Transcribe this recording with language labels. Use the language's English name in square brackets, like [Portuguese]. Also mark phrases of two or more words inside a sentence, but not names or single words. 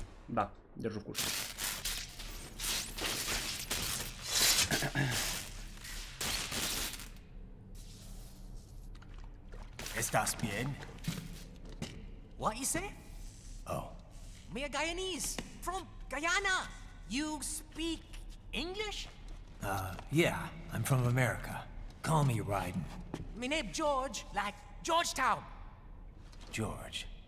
[Russian] Да, держу в курсе. [Spanish] ¿Estás bien? [English] What you say? Oh. Me a Guyanese from Guyana. You speak English? Yeah, I'm from America. Call me Ryden. Me name George, like Georgetown. George.